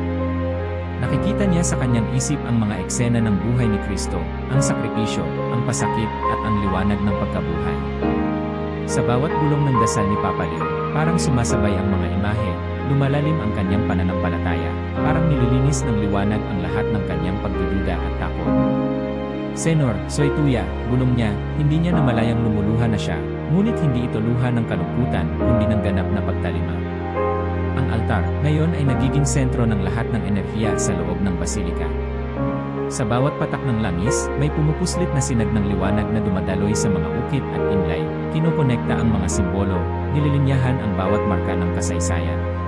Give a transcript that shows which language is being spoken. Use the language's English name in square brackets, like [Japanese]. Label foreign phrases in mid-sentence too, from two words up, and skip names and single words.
[Filipino] Nakikita niya sa kanyang isip ang mga eksena ng buhay ni Kristo, ang sakripisyo, ang pasakit, at ang liwanag ng pagkabuhay. Sa bawat bulong ng dasal ni Papa Leo, parang sumasabay ang mga imahe, lumalalim ang kanyang pananampalataya, parang nililinis ng liwanag ang lahat ng kanyang pagdududa at takot. [Spanish] Senor, soy tuya, [Filipino] bulong niya, hindi niya namalayang lumuluha na siya, ngunit hindi ito luha ng kalungkutan, kundi ng ganap na pagtalima. Ang altar, ngayon ay nagiging sentro ng lahat ng enerhiya sa loob ng basilika. Sa bawat patak ng langis, may pumupuslit na sinag ng liwanag na dumadaloy sa mga ukit at inlay, kinokonekta ang mga simbolo, nililinyahan ang bawat marka ng kasaysayan.